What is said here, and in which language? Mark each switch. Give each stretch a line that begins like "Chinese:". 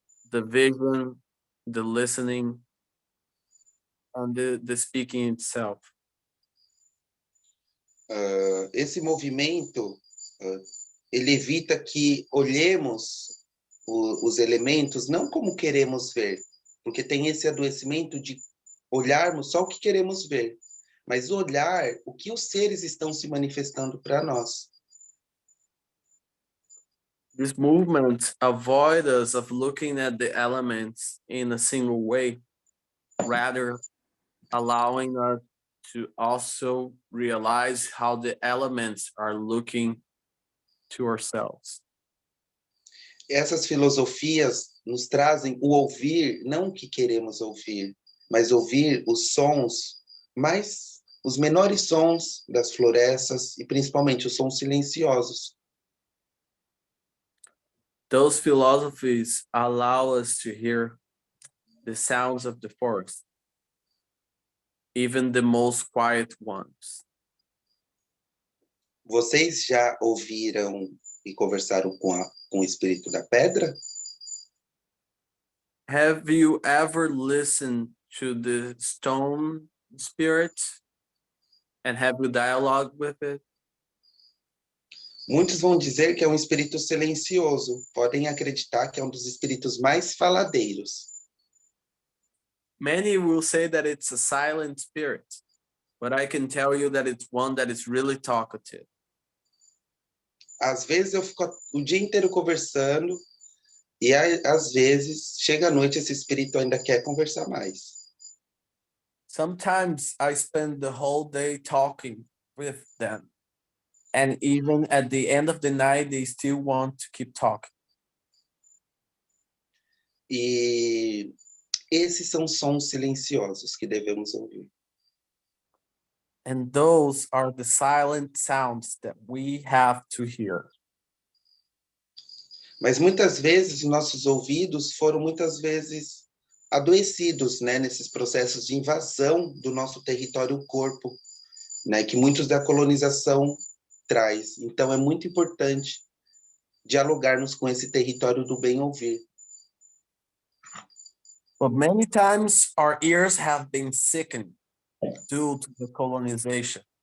English: The vision, the listening, and the speaking itself.
Portuguese: Esse movimento, ele evita que olhemos os elementos não como queremos ver, porque tem esse adoecimento de olharmos só o que queremos ver, mas olhar o que os seres estão se manifestando para nós.
English: This movement avoids us of looking at the elements in a single way, rather allowing us to also realize how the elements are looking to ourselves.
Portuguese: Essas filosofias nos trazem o ouvir, não o que queremos ouvir, mas ouvir os sons, os menores sons das florestas e principalmente os sons silenciosos.
English: Those philosophies allow us to hear the sounds of the forest, even the most quiet ones.
Portuguese: Vocês já ouviram e conversaram com o espírito da pedra?
English: Have you ever listened to the stone spirit and have you dialogue with it?
Portuguese: Muitos vão dizer que é um espírito silencioso, podem acreditar que é um dos espíritos mais faladeiros.
English: Many will say that it's a silent spirit, but I can tell you that it's one that is really talkative.
Portuguese: Às vezes eu fico o dia inteiro conversando e às vezes chega à noite esse espírito ainda quer conversar mais.
English: Sometimes I spend the whole day talking with them, and even at the end of the night, they still want to keep talking.
Portuguese: E esses são sons silenciosos que devemos ouvir.
English: And those are the silent sounds that we have to hear.
Portuguese: Mas muitas vezes nossos ouvidos foram muitas vezes adoecidos, né, nesses processos de invasão do nosso território corpo, né, que muitos da colonização traz. Então é muito importante dialogarmos com esse território do bem ouvir.
English: But many times our ears have been sickened due to the colonization.